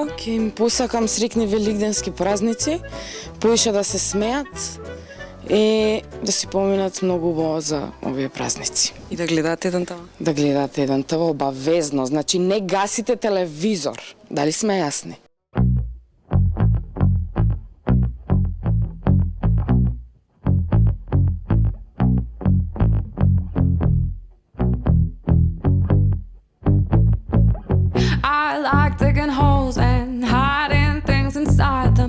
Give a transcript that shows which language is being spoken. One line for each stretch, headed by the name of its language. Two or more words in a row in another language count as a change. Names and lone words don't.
Macedonian: Ќе им посакам срекни великденски празници, поише да се смеат и да си поминат многу убаво за овие празници. И да гледаат еден това? Да гледаат еден това, обавезно. Значи не гасите телевизор. Дали сме јасни?
English: I like digging holes and hiding things inside them.